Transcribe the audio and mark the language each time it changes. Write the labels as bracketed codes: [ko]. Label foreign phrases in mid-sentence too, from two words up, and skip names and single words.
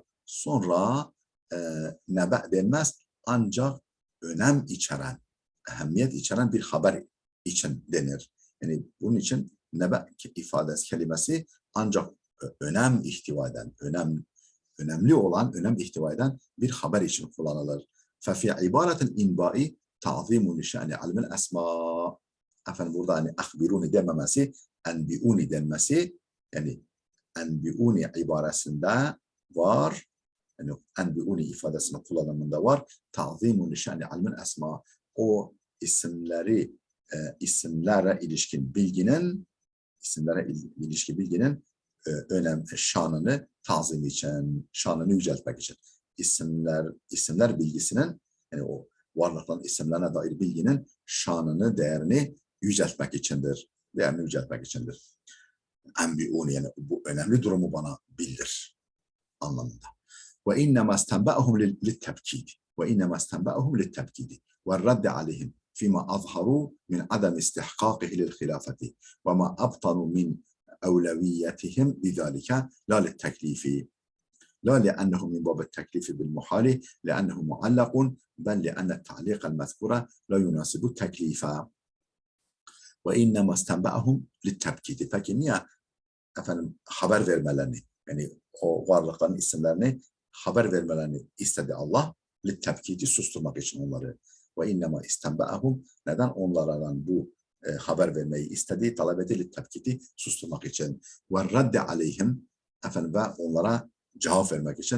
[tr] Sonra nebe denmez ancak önem içeren, ehemmiyet içeren bir haber için denir. Yani bunun için nebe ifadesi kelimesi ancak önem ihtiva eden, önem önemli olan, önem ihtiva eden bir haber için kullanılır. [ar] فَفِي عِبَارَةِ الْاِنْبَاءِ تَعْظِيمُ لِشَأْنِ عَلْمِ الْاَسْمَاءِ. [tr] Efendim burada hani ahbiruni dememesi, enbiuni denmesi, yani enbiuni ibaresinde var, yani enbiuni ifadesinin kullanımında var. [ar] تعظيم شأن علم الأسماء. [tr] O isimlere ilişkin bilginin önem, şanını tazim için, şanını yüceltmek için. İsimler bilgisinin, yani o varlıkların isimlerine dair bilginin şanını, değerini yüceltmek içindir. Değerini yüceltmek içindir. Enbiuni, yani bu önemli durumu bana bildir anlamında. [ar] وإنما استنبأهم للتبكيد والرد عليهم فيما أظهروا من عدم استحقاقه للخلافة وما أبطنوا من أولويتهم بذلك لا للتكليف لا لأنه من باب التكليف بالمحال لأنه معلق بل لأن التعليق المذكور لا يناسب التكليف وإنما استنبأهم للتبكيد. [tr] Peki niye haber vermelerini, yani o varlıkların isimlerini haber vermelerini istedi Allah? Littebkidi, susturmak için onları. [ar] وإنما استنبأهم, [tr] neden onlardan bu haber vermeyi istedi, talep etti? Littebkidi, susturmak için. [ar] والرد عليهم, [tr] ve onlara cevap vermek için.